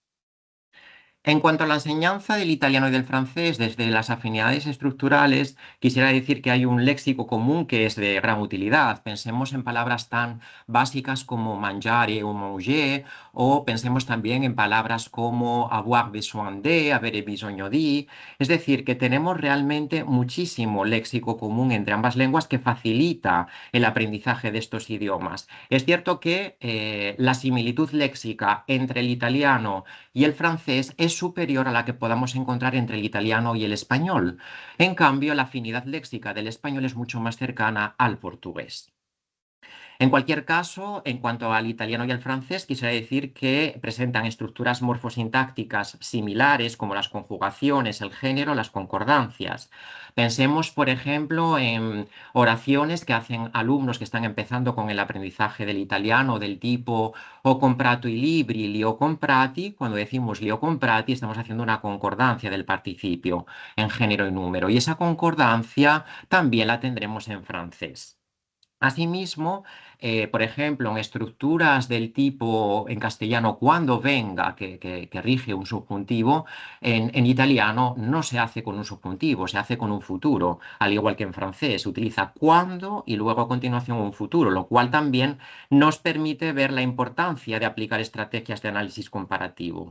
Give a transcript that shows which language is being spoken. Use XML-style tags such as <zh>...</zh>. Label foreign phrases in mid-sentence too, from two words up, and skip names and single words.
<es>En cuanto a la enseñanza del italiano y del francés, desde las afinidades estructurales, quisiera decir que hay un léxico común que es de gran utilidad. Pensemos en palabras tan básicas como mangiare o manger, o pensemos también en palabras como</es> <fr>avoir besoin de,</fr> <it>avere bisogno di.</it> <es>Es decir, que tenemos realmente muchísimo léxico común entre ambas lenguas que facilita el aprendizaje de estos idiomas. Es cierto que la similitud léxica entre el italiano y el francés es superior a la que podamos encontrar entre el italiano y el español. En cambio, la afinidad léxica del español es mucho más cercana al portugués. En cualquier caso, en cuanto al italiano y al francés, quisiera decir que presentan estructuras morfosintácticas similares, como las conjugaciones, el género, las concordancias. Pensemos, por ejemplo, en oraciones que hacen alumnos que están empezando con el aprendizaje del italiano, del tipo</es> <it>ho comprato i libri, li ho comprati.</it> <es>Cuando decimos</es> <it>li ho comprati,</it> <es>estamos haciendo una concordancia del participio en género y número. Y esa concordancia también la tendremos en francés. Asimismo, por ejemplo, en estructuras del tipo en castellano cuando venga, que rige un subjuntivo, en italiano no se hace con un subjuntivo, se hace con un futuro, al igual que en francés, se utiliza cuando y luego a continuación un futuro, lo cual también nos permite ver la importancia de aplicar estrategias de análisis comparativo.</es>